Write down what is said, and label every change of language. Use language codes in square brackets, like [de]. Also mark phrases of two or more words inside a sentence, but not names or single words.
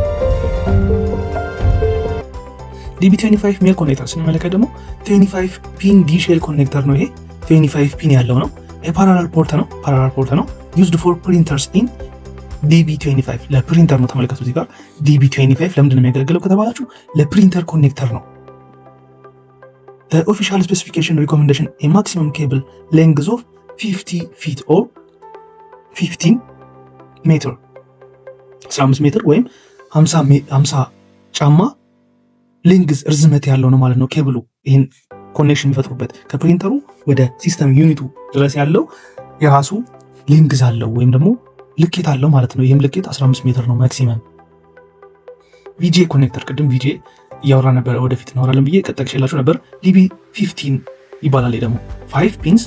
[am] DB25 [en] male connector [am] ስንመለከት ደግሞ 25 [en] pin D shell connector [am] ነው። ይሄ 25 ፒን ያለው ነው። [en] parallel port [am] ነው። [en] used for printers in DB25 [am] ለፕሪንተር ነው። ተመልከቱ እዚህ ጋር DB25 ለምንድን ነው የሚያገለግለው ከተባላችሁ ለፕሪንተር ኮኔክተር ነው። [en] The official specification recommendation a maximum cable length of 50 feet or 15 [am] ሜትር 15 ሜትር ወይም 50 ጫማ ሊንግዝ ርዝመት ያለው ነው ማለት ነው። ኬብሉ ይህን ኮኔክሽን የሚፈጥሩበት ከፕሪንተሩ ወደ ሲስተም ዩኒቱ ድረስ ያለው የራሱ ሊንግዝ አለው ወይም ደግሞ ልኬት አለው ማለት ነው። ይህም ልኬት 15 ሜትር ነው ማክሲመም። VGA ኮኔክተር ቅድም VGA እያወራ ነበር፣ ወደፊት እናወራለን ብዬ ቀጠቅሽላችሁ ነበር። DB15 ይባላል። ደግሞ 5 ፒንስ